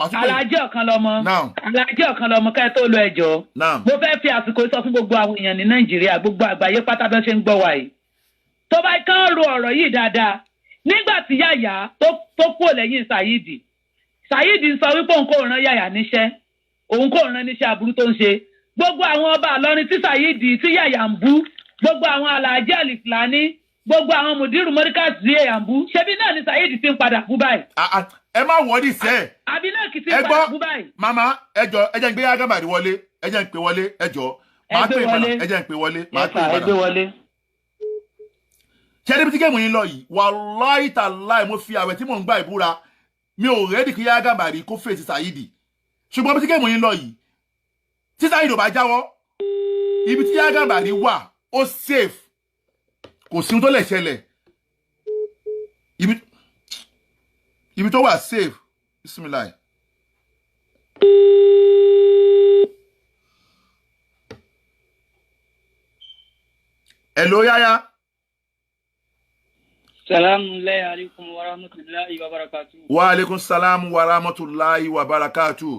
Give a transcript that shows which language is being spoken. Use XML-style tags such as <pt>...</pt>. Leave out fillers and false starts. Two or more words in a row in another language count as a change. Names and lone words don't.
<yo>Alhaji ọ̀kan lọmọ ká ẹ tó lọ ẹjọ́ mo fẹ́ fi àsìkò sọ fún gbogbo àwọn èèyàn ní Nàìjíríà gbogbo àgbáyé pátá bẹ́ẹ̀ ṣe ń gbọ́ wa yìí tó bá kán ro ọ̀rọ̀ yìí dáadáa nígbà tí Yàyà tó kúrò lẹ́yìn Saheed ń sọ wípé òun kò rán Yàyà níṣẹ́ òun kò rán níṣẹ́ aburú tó ń ṣe gbogbo àwọn ọba Ìlọrin tí Saheed tí Yàyà ń bú gbogbo àwọn Alhaji Alifulani gbogbo àwọn mùdírù mọ́ríkà sí èèyàn bú ṣebí náà ni Saheed ti ń padà bú báyìí. ẹ má wọ́ọ́dì sẹ́ àbí lẹ́ẹ̀kì tí ẹ padà gbọ́ kú báyìí. màmá ẹ jọ ẹ jẹ́ ń gbé Yahya Gambari wọlé ẹ jẹ́ ń pè wọlé ẹ jọ máa pè padà ẹ jẹ́ ń pè wọlé máa pè padà. ṣé ẹni bí tí géèmù yín lọ yìí</yo> <ar>والله تالله</ar> <yo>mo fi àwẹ̀ tí mò ń gbà ìbúra mi ò rẹ́dì kí Yahya Gambari kó fèsì Saheed ṣùgbọ́n bí tí géèmù yín lọ yìí tí Saheed ò bá jáwọ́ ibi tí Yahya Gambari wà ó safe kò sí ohun tó lè ṣẹlẹ̀ ibi tó wà safe bismillah.</yo> <en>Hello Yahya.</en> <ar>السلام عليكم ورحمة الله وبركاته. وعليكم السلام ورحمة الله وبركاته.</ar>